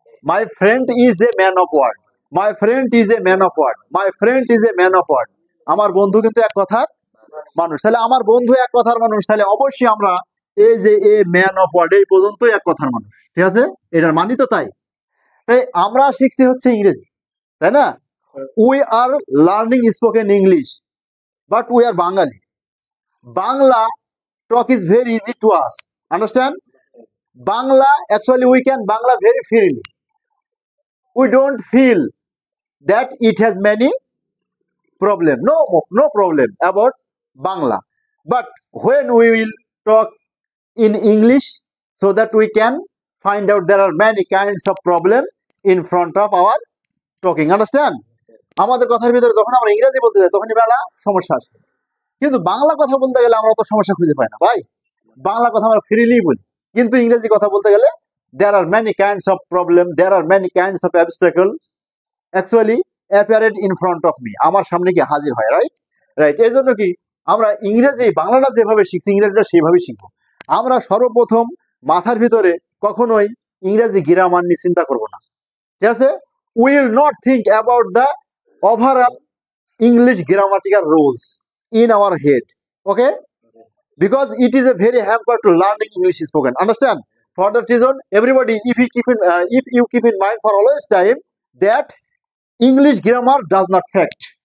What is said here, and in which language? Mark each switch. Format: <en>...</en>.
<en>my friend is a man of word,</en> <bn>my friend is a man of word, my friend is a man of word, আমার বন্ধু কিন্তু এক কথার মানুষ, তাহলে আমার বন্ধু এক কথার মানুষ, তাহলে অবশ্যই আমরা এই যে এ ম্যান অফ ওয়ার্ড এই পর্যন্তই এক কথার মানুষ। ঠিক আছে? এটার মানি তো তাই। তাই আমরা শিখছি হচ্ছে ইংরেজি, তাই না?</bn> <en>We are learning spoken English, but we are Bengali. Bangla talk is very easy to us. Understand? Bangla, actually we can Bangla very freely. We don't feel that it has many problem. No problem about Bangla. But when we will talk in English, so that we can find out there are many kinds of problem in front of our talking. Understand?</en> <bn>আমাদের কথার ভিতরে যখন আমরা ইংরেজি বলতে যাই তখনই বেলা সমস্যা আসে, কিন্তু বাংলা কথা বলতে গেলে আমরা অত সমস্যা খুঁজে পাই না ভাই। বাংলা কথা আমরা ফ্রিলি বলি, কিন্তু ইংরেজি কথা বলতে গেলে</bn> <en>there are many kinds of problem, there are many kinds of obstacle actually appeared in front of me,</en> <bn>আমার সামনে কি হাজির হয়।</bn> <en>Right? Right.</en> <bn>এই জন্য কি আমরা ইংরেজি বাংলাটা যেভাবে শিখছি ইংরেজিটা সেইভাবে শিখবো। আমরা সর্বপ্রথম মাথার ভিতরে কখনোই ইংরেজি গ্রামার নিয়ে চিন্তা করবো না। ঠিক আছে?</bn> <en>we will not think about the overall English grammatical rules in our head, okay? Because it is a very hamper to learning English spoken. Understand? For that reason, everybody, if you keep in mind for always time that English grammar does not fact.</en>